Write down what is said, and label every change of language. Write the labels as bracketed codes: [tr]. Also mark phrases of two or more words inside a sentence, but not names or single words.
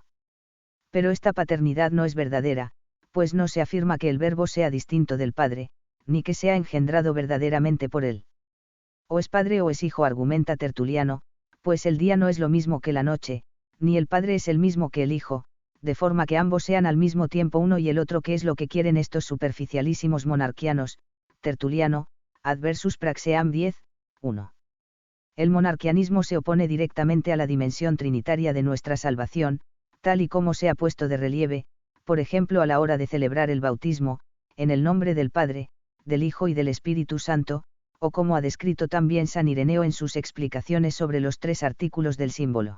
[es] Pero esta paternidad no es verdadera, pues no se afirma que el Verbo sea distinto del Padre, ni que sea engendrado verdaderamente por él. O es Padre o es Hijo, argumenta Tertuliano, pues el día no es lo mismo que la noche, ni el Padre es el mismo que el Hijo, de forma que ambos sean al mismo tiempo uno y el otro, que es lo que quieren estos superficialísimos monarquianos. Tertuliano, Adversus Praxeam 10, 1. El monarquianismo se opone directamente a la dimensión trinitaria de nuestra salvación, tal y como se ha puesto de relieve, por ejemplo a la hora de celebrar el bautismo, en el nombre del Padre, del Hijo y del Espíritu Santo, o como ha descrito también San Ireneo en sus explicaciones sobre los 3 artículos del símbolo.